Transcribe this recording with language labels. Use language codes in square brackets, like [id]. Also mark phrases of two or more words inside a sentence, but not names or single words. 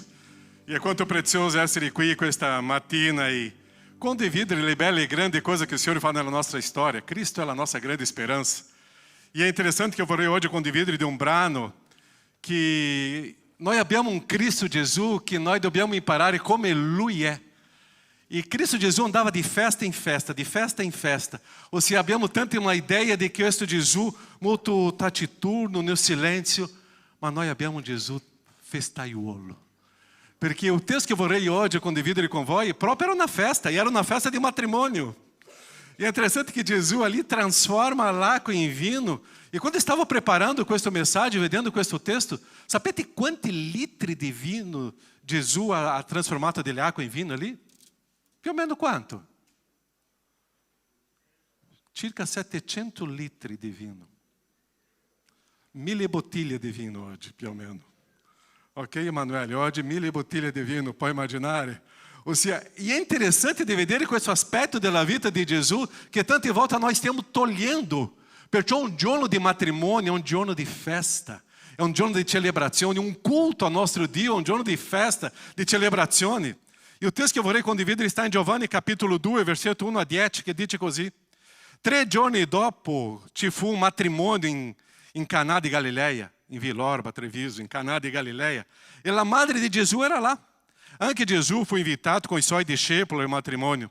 [it] E è quanto prezioso essere qui questa mattina e condividere le belle e grandi cose che [pt] o Senhor [it] fa nella nostra storia. Cristo è la nostra grande speranza. E è interessante che eu vorrei oggi condividere di un brano che noi abbiamo un Cristo Gesù che noi dobbiamo imparare come Lui è. E Cristo Gesù andava di festa em festa, di festa em festa. [pt] Ou seja, [it] abbiamo tanto [pt] uma ideia de que [it] questo Gesù molto taciturno, nel silenzio, ma noi abbiamo un Gesù festaiolo. Perché [pt] o texto que eu [it] vorrei oggi condividere con voi proprio era una festa di matrimonio. [pt] E é interessante que Jesus ali transforma l'acqua em vinho. E quando estava preparando [it] questa mensagem, vedendo questo testo, sapete quanti litri di vino Gesù ha transformato dell'acqua in vino ali? Più o meno quanto? Circa 700 litri di vino. 1000 bottiglie di vino oggi, più o meno. Ok, Emanuele? Oggi 1000 bottiglie di vino, puoi immaginare? [pt] Ou seja, e é interessante de [it] vedere questo aspetto della vita di Gesù che tante volte noi stiamo togliendo. Perciò un giorno di matrimonio è un giorno di festa, è un giorno di celebrazione, un culto al nostro Dio, un giorno di festa, di celebrazione. [pt] E o texto que eu [it] vorrei condividere [pt] está em Giovanni capítulo 2, versetto 1 a 10, [it] che dice così. 3 giorni dopo ci fu un matrimonio in Canà di Galileia, in Villorba, Treviso, in Canà di Galileia. E la madre di Gesù era lá. Anche Gesù fu invitato con i suoi discepoli al matrimonio.